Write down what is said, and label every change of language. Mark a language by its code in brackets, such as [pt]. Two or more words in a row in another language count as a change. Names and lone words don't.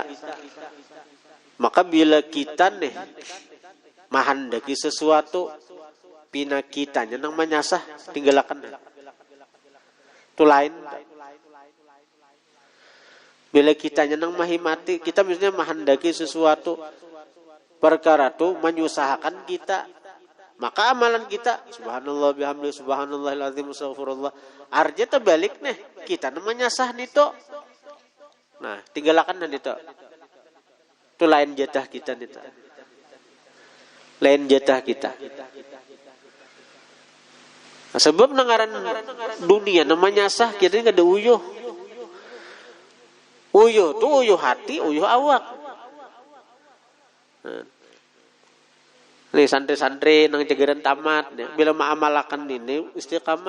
[bjn] Maka bila kita nih mahandaki sesuatu, pina kitanya yang menyasah, tinggalkan. Itu lain. Bila kitanya nang mahimati, kita misalnya mahandaki sesuatu perkara itu menyusahkan kita, maka amalan kita [ar] سبحان الله بحمده سبحان الله العظيم أستغفر الله [bjn] artinya terbalik nih, kita namanya sah nito. Nah, tinggalkan nito. Itu lain jatah kita nito. Lain jatah kita. Nah, sebab nangaran dunia namanya sah kita ini ada uyuh. Uyuh tuh uyuh hati, uyuh awak. Nih santri-santri nang jagaran tamat, nih, bila mengamalkan ini istiqamah.